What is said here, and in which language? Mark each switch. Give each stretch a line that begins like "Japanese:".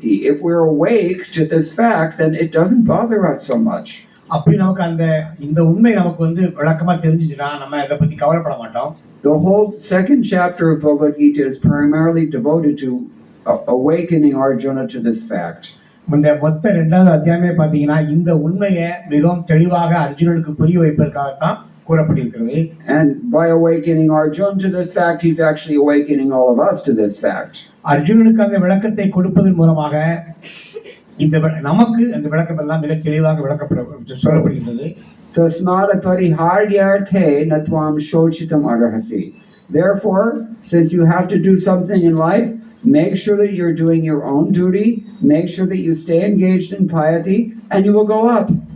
English: If we're awake to this fact, then it doesn't bother us so much.
Tamil: அப்படி நமக்கு இந்த உண்மை நமக்கு வந்து விளக்கமா தெரிஞ்சுச்சுன்னா நம்ம இதை பத்தி கவலைப்பட மாட்டோம்.
English: The whole second chapter of Bhagavad Gita is primarily devoted to awakening Arjuna to this fact.
Tamil: இந்த மொத்த 2வது அத்தியாயமே பாத்தீங்கன்னா இந்த உண்மையை மிகவும் தெளிவாக அர்ஜுனனுக்கு புரிய வைப்பதற்காகத்தான் கூறப்பட்டிருக்கிறது.
English: And by awakening Arjuna to this fact, he's actually awakening all of us to this fact.
Tamil: அர்ஜுனனுக்கு அந்த விளக்கத்தை கொடுப்பதன் மூலமாக நமக்கு அந்த விளக்கம் எல்லாம் மிக தெளிவாக சொல்லப்படுகிறது.
Sanskrit: Tasmada pariharyarthe natvam shochitam arhasi.
English: Therefore, since you have to do something in life, make sure that you're doing your own duty, make sure that you stay engaged in piety, and you will go up.